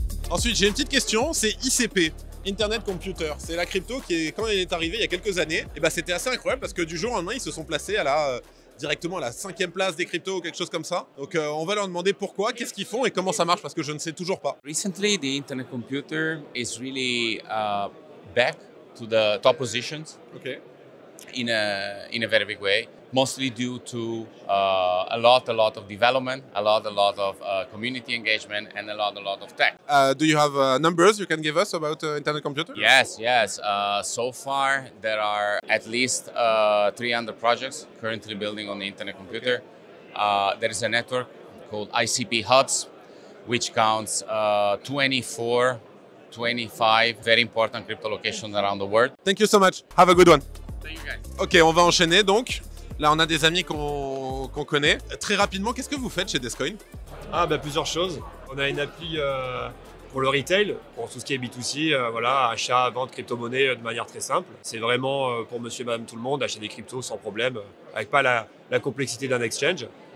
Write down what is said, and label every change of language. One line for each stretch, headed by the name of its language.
French: Ensuite, j'ai une petite question, c'est ICP, Internet Computer. C'est la crypto qui, quand elle est arrivée il y a quelques années, et c'était assez incroyable parce que du jour au lendemain, ils se sont placés directement à la 5e place des cryptos ou quelque chose comme ça. Donc on va leur demander pourquoi, qu'est-ce qu'ils font et comment ça marche parce que je ne sais toujours pas.
English: Recently, the Internet Computer is really back to the top positions. Okay. In a very big way, mostly due to a lot of development, a lot of community engagement, and a lot of tech. Do you have numbers you can give us about Internet Computer? Yes. So far, there are at least 300 projects currently building on the Internet Computer. There is a network called ICP Hubs, which counts 24, 25 very important crypto locations around the world. Thank you so much. Have a good one. Thank you guys.
French: Ok, on va enchaîner donc. Là, on a des amis qu'on connaît. Très rapidement, qu'est-ce que vous faites chez Descoin? Plusieurs choses. On a une appli Pour le retail, pour tout ce qui est B2C, voilà, achat, vente, crypto-monnaie de manière très simple. C'est vraiment pour monsieur, madame, tout le monde, acheter des cryptos sans problème, avec pas la complexité d'un exchange.